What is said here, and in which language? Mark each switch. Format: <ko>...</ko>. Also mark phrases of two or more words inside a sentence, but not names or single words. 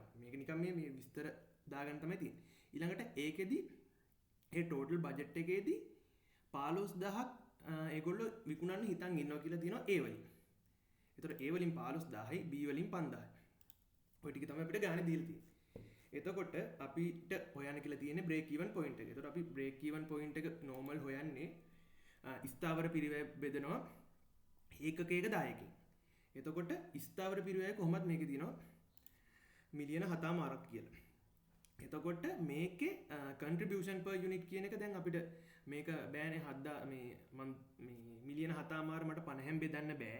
<si>මේක නිකන් මේ විස්තර දාගන්න තමයි තියෙන්නේ. ඊළඟට ඒකෙදි ඒ</si> <en>total budget</en> <si>එකේදී 15000ක් ඒගොල්ලෝ විකුණන්න හිතන් ඉන්නවා කියලා තියෙනවා A වලින්. ඒතකොට A වලින් 15000යි B වලින් 5000යි. ඔය ටික තමයි අපිට ගානේ දීලා තියෙන්නේ. එතකොට අපිට හොයන්න කියලා තියෙන්නේ</si> <en>break even point</en> <si>එක. එතකොට අපි</si> <en>break even point</en> <si>එක normal හොයන්නේ ස්ථාවර පිරිවැය බෙදනවා ඒකකයක දායකෙන්. එතකොට ස්ථාවර පිරිවැය කොහොමද මේකේ තියෙනවා මිලියන 7.5ක් කියලා. එතකොට මේකේ</si> <en>contribution per unit</en> <si>කියන එක දැන් අපිට මේක බෑනේ මේ මිලියන 7.5 මට 50න් බෙදන්න බෑ.</si>